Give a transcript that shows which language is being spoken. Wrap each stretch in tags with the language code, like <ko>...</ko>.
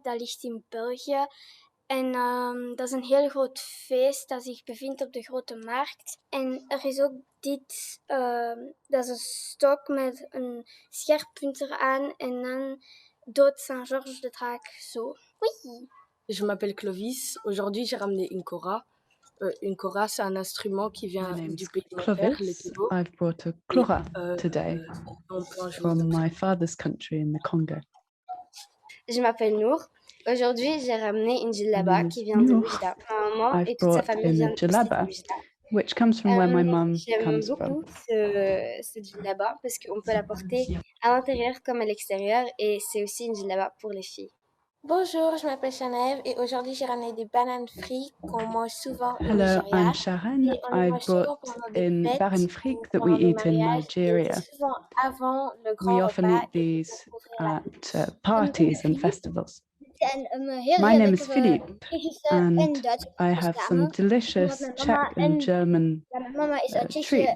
<nl>Dat ligt in België. En dat is een heel groot feest dat zich bevindt op de Grote Markt. En er is ook dit, dat is een stok met een scherppunt eraan en dan dood Saint-Georges de draak zo.</nl> <fr>Oui. Je m'appelle Clovis. Aujourd'hui, j'ai ramené une kora. Une kora, c'est un instrument qui vient du pays de mon père, le Togo.</fr> <en>I've brought a kora today from my father's country in the Congo.</en> <fr>Je m'appelle Nour. Aujourd'hui, j'ai ramené une djellaba qui vient de Oujda. Ma maman et toute sa famille viennent de Oujda.</fr> <en>Which comes from where my mum</en> <fr>J'aime</fr> <en>comes from.</en> <fr>beaucoup ce djellaba parce qu'on peut la porter à l'intérieur comme à l'extérieur et c'est aussi une djellaba pour les filles. Bonjour, je m'appelle Chanève et aujourd'hui j'ai ramené des bananes frites qu'on mange souvent au</fr> <en>Hello,</en> <fr>Nigeria.</fr> <en>I'm Sharon. I brought in baran fric that we eat in Nigeria. We often eat these at parties and festivals. My name is Philippe, and I have some delicious Czech and German treats.</en>